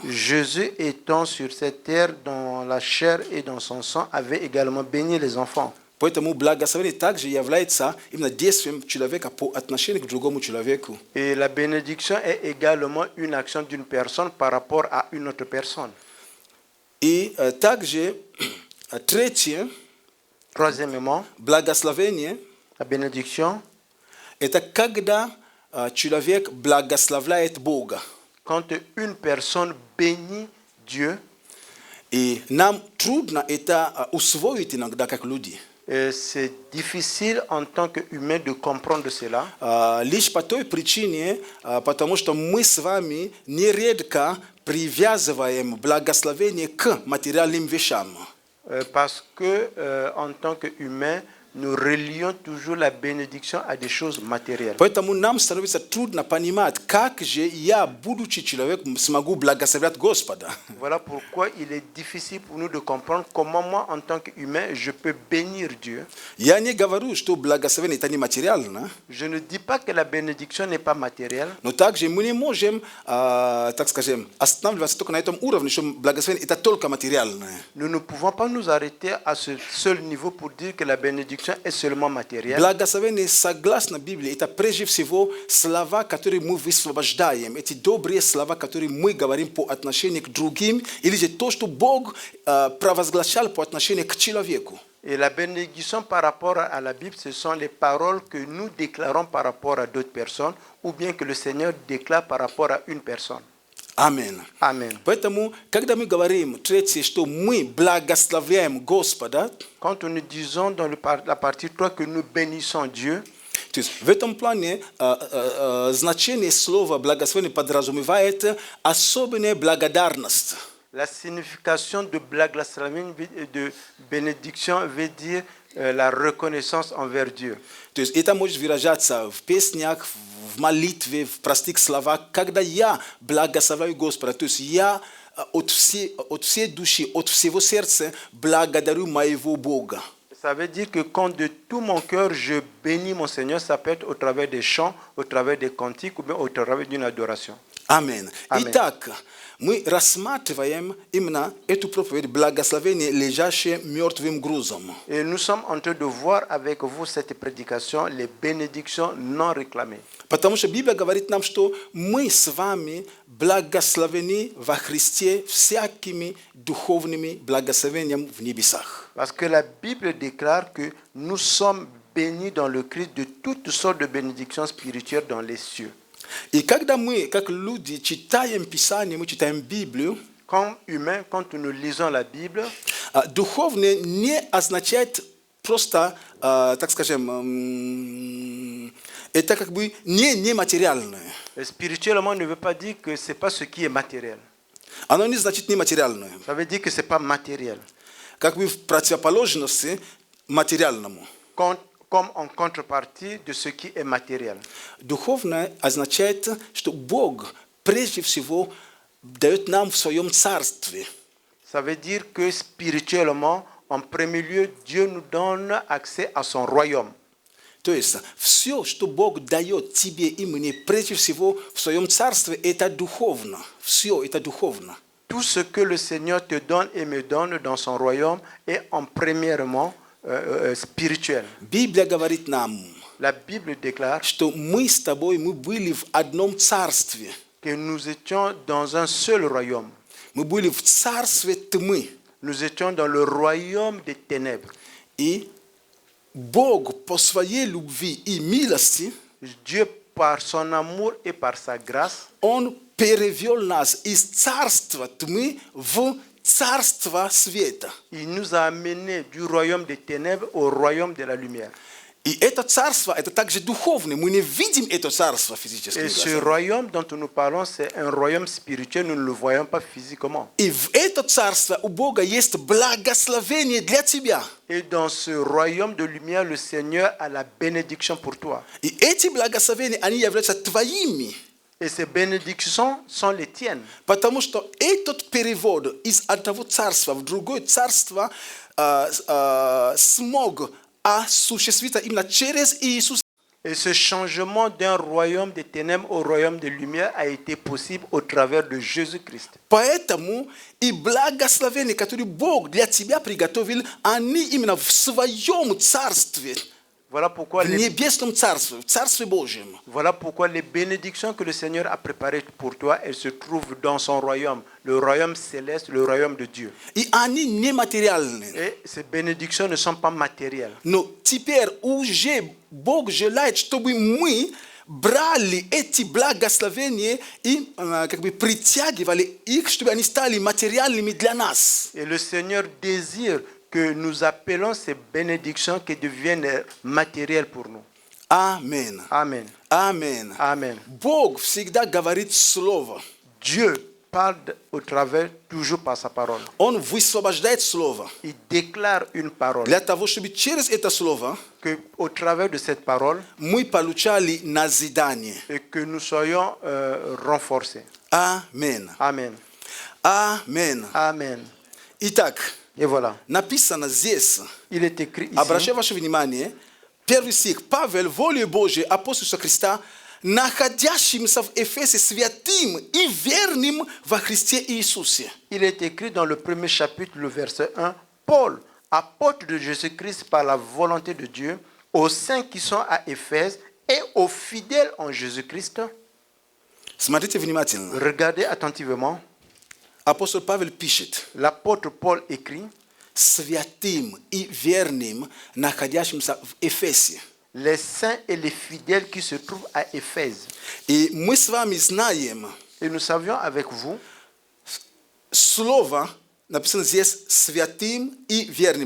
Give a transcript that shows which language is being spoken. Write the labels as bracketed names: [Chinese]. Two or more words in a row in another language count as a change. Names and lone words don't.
[French] Jésus étant sur cette terre dans la chair et dans son sang avait également béni les enfants. [Russian] Поэтому благословение также является именно действием человека по отношению к другому человеку. [French] Et la bénédiction est également une action d'une personne par rapport à une autre personne. [Russian] И также третье, [French] Troisièmement, [Russian] благословение [French] la bénédiction, – [Russian] это когда человек благословляет Бога. [French] quand une personne bénit Dieu. [Russian] И нам трудно это усвоить иногда как люди. [French] C'est difficile en tant qu'humain de comprendre cela. [Russian] Лишь по той причине, потому что мы с вами нередко привязываем благословение к материальным вещам. [French] Parce que en tant qu'humain, nous relions toujours la bénédiction à des choses matérielles. [Russian] Поэтому нам становится трудно понимать, как же я, будучи человеком, смогу благословлять Господа. [French] Voilà pourquoi il est difficile pour nous de comprendre comment moi, en tant qu'humain, je peux bénir Dieu. [Russian] Я не говорю, что благословение это не материально, [French] Je ne dis pas que la bénédiction n'est pas matérielle, [Russian] но также мы не можем, так скажем, останавливаться только на этом уровне, что благословение это только материальное. [French] nous ne pouvons pas nous arrêter à ce seul niveau pour dire que la bénédiction est seulement matérielle. [Russian] Благословение, согласно Библии, это прежде всего слова, которые мы высвобождаем. Эти добрые слова, которые мы говорим по отношению к другим, или же то, что Бог провозглашал по отношению к человеку. [French] Et la bénédiction par rapport à la Bible, ce sont les paroles que nous déclarons par rapport à d'autres personnes, ou bien que le Seigneur déclare par rapport à une personne. [Russian] Аминь. [French] Amen. [Russian] Поэтому, когда мы говорим, третье, что мы благословляем Господа, [French] Quand nous disons dans la partie 3 que nous bénissons Dieu, [Russian] то есть в этом плане значение слова благословение подразумевает особенная благодарность. [French] la signification de de bénédiction veut dire la reconnaissance envers Dieu. [Russian] То есть это может выражаться в песнях, в молитве, в простых словах, когда я благословляю Господа. То есть я от всей души, от всего сердца благодарю моего Бога. [French] Ça veut dire que quand de tout mon cœur je bénis mon Seigneur, ça peut être au travers des chants, au travers des cantiques ou bien au travers d'une adoration. [Russian] Аминь. Аминь. Итак, мы рассматриваем именно эту проповедь благословения, лежащее мертвым грузом. [French] Et nous sommes en train de voir avec vous cette prédication, les bénédictions non réclamées. [Russian] Потому что Библия говорит нам, что мы с вами благословены во Христе всякими духовными благословениями в небесах. [French] Parce que la Bible déclare que nous sommes bénis dans le Christ de toutes sortes de bénédictions spirituelles dans les cieux. [Russian] И когда мы, как люди, читаем Писание, мы читаем Библию, [French] Comme humains, quand nous lisons la Bible, [Russian] духовное не означает просто, так скажем, это как бы не нематериальное. [French] spirituellement ne veut pas dire que ce n'est pas ce qui est matériel. [Russian] Оно не значит нематериальное. [French] Ça veut dire que ce n'est pas matériel. [Russian] Как бы в противоположности материальному. [French] Comme en contrepartie de ce qui est matériel. [Russian] Духовное означает, что Бог прежде всего дает нам в своем царстве. [French] Ça veut dire que spirituellement, en premier lieu, Dieu nous donne accès à son royaume. [Russian] То есть все, что Бог дает тебе и мне, прежде всего в своем царстве, это духовно. Все это духовно. [French] Tout ce que le Seigneur te donne et me donne dans son royaume est en premièrement spirituel. [Russian] Библия говорит нам, [French] La Bible déclare [Russian] что мы с тобой, мы были в одном царстве. [French] que nous étions dans un seul royaume. [Russian] Мы были в царстве тьмы. [French] Nous étions dans le royaume des ténèbres. [Russian] И Бог по своей любви и милости, [French] Dieu, par son amour et par sa grâce, [Russian] Он перевел нас из царства тьмы в царство света. [French] il nous a amenés du royaume des ténèbres au royaume de la lumière. [Russian] И это царство, это также духовное. Мы не видим это царство физически. [French] Et ce royaume dont nous parlons, c'est un royaume spirituel, nous ne le voyons pas physiquement. [Russian] И в это царство у Бога есть благословение для тебя. [French] Et dans ce royaume de lumière, le Seigneur a la bénédiction pour toi. [Russian] И эти благословения, они являются твоими. [French] Et ces bénédictions sont les tiennes. [Russian] Потому что этот перевод из одного царства в другое царство смог осуществиться именно через Иисуса. [French] Et ce changement d'un royaume des ténèbres au royaume de lumière a été possible au travers de Jésus-Christ. [Russian] Поэтому и благословения, которые Бог для тебя приготовил, они именно в своем царстве, [French] Voilà pourquoi, [Russian] в небесном царстве, в царстве Божьем. [French] voilà pourquoi les bénédictions que le Seigneur a préparées pour toi, elles se trouvent dans son royaume, le royaume céleste, le royaume de Dieu. [Russian] И они нематериальны. [French] Et ces bénédictions ne sont pas matérielles. [Russian] Но теперь уже Бог желает, чтобы мы брали эти благословения и как бы притягивали их, чтобы они стали материальными для нас. [French] Et le Seigneur désire que nous appelons ces bénédictions qui deviennent matérielles pour nous. Amen. Amen. Amen. Amen. [Russian] Бог всегда говорит слово. [French] Dieu parle au travers toujours par sa parole. [Russian] Он высвобождает слово. [French] Il déclare une parole. [Russian] Для того, чтобы через это слово [French] Que au travers de cette parole, [Russian] мы получали назидание. [French] et que nous soyons renforcés. [Russian] Амен. [French] Amen. [Russian] Амен. [French] Amen. [Russian] Итак, [French] Et voilà. [Russian] написано здесь. [French] Il est écrit ici. [Russian] Обращаю ваше внимание, первый стих. Павел, волею Божией, апостол Иисуса Христа, находящимся в Эфесе святым и верным во Христе Иисусе. [French] Il est écrit dans le premier chapitre, le verset 1, Paul, apôtre de Jésus-Christ par la volonté de Dieu, aux saints qui sont à Éphèse et aux fidèles en Jésus-Christ. [Russian] Смотрите внимательно. [French] Regardez attentivement. [Russian] Апостол Павел пишет. [French] L'apôtre Paul écrit, [Russian] Святым и верным, находящимся в Эфесе. [French] les saints et les fidèles qui se trouvent à Éphèse. [Russian] И мы с вами знаем, [French] Et nous savions avec vous, [Russian] слово написано здесь святым и верным.